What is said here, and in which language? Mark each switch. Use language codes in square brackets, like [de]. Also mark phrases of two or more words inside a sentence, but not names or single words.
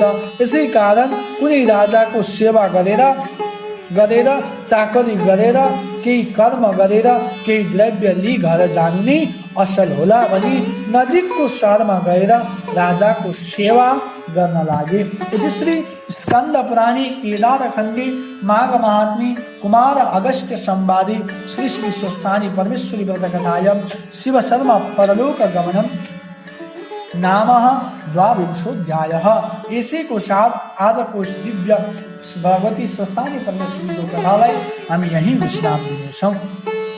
[ne] यसै कारण कुनै राजाको सेवा गरेर चाकरी गरेर केही कर्म गरेर केही द्रव्य लिई घर जानु नै असल होला भनी नजिकको शहरमा गएर राजाको सेवा गर्न लागे। [sa] श्री स्कंद पुराणी केदार खंडी माघ महात्मी कुमार अगस्त्य संवादी श्री श्री स्वस्थानी परमेश्वरी व्रत कथायं शिव शर्मा परलोक गमनम नाम द्वाविंशोऽध्यायः। [hi] इसी को साथ [ne] आज को दिव्य भगवती स्वस्थानी परमेश्वरी कथालाई हामी यही विश्राम दिनेछौं।